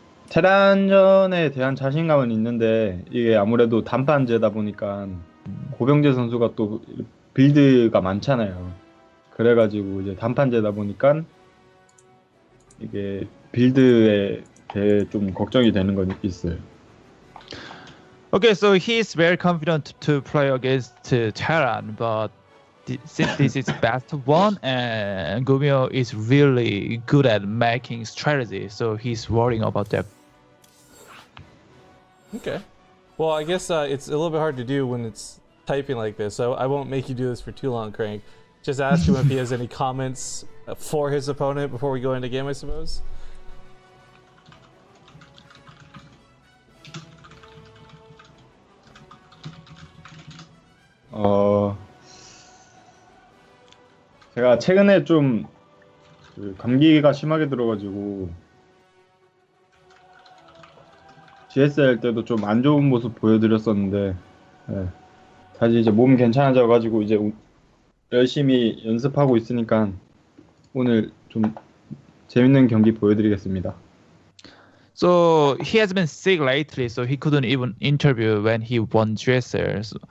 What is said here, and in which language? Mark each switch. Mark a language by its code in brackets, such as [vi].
[ko] 테란전에 대한 자신감은 있는데 이게 아무래도 단판제다 보니까 고병재 선수가 또 빌드가 많잖아요. 그래가지고 이제 단판제다 보니까 이게 빌드에 대해 좀 걱정이 되는 건 있어요. [en] Okay, so he's very confident to play against Terran, but since this is best one, and Gumio is really good at making strategy, so he's worrying about that. Okay. Well, I guess it's a little bit hard to do when it's typing like this, so I won't make you do this for too long, Crank. Just ask him if he has any comments for his opponent before we go into game, I suppose. [ko] 제가 최근에 좀 감기가 심하게 들어가지고 GS 할 때도 좀 안 좋은 모습 보여드렸었는데 다시 이제 몸 괜찮아져가지고 이제 열심히 연습하고 있으니까 오늘 좀 재밌는 경기 보여드리겠습니다. [en] So he has been sick lately, so he couldn't even interview when he won GSL.